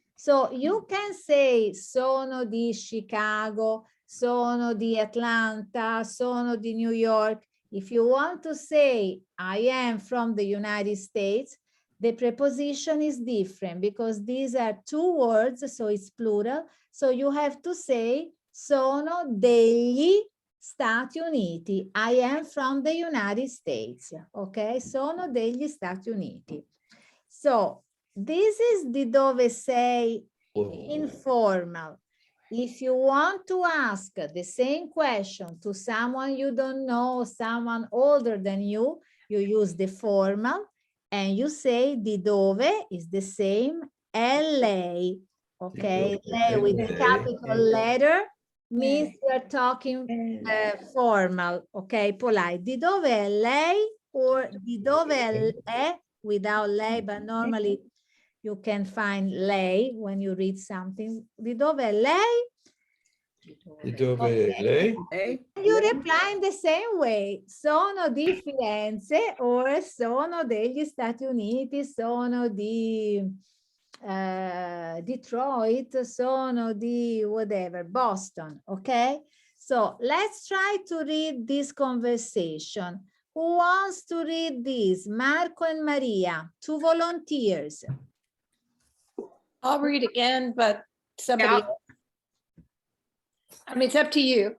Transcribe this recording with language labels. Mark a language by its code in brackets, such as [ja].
[en] So you can say sono di Chicago, sono di Atlanta, sono di New York. If you want to say I am from the United States, the preposition is different because these are two words, so it's plural. So you have to say sono degli Stati Uniti. I am from the United States. [it] Okay, sono degli Stati Uniti. So this is di dove sei informal. [en] If you want to ask the same question to someone you don't know, someone older than you use the formal and you say di dove is the same LA. Okay, LA with the capital letter means you're talking formal, okay, polite. Di dove è lei or di dove è without lei, but normally you can find lei when you read something. [it] Di dove è lei? Di dove è lei? [en] You reply in the same way. [it] Sono di Firenze or sono degli Stati Uniti, sono di Detroit, sono di whatever, Boston, okay? [en] So let's try to read this conversation. Who wants to read this? Marco and Maria, two volunteers. I'll read again, but somebody, I mean, it's up to you.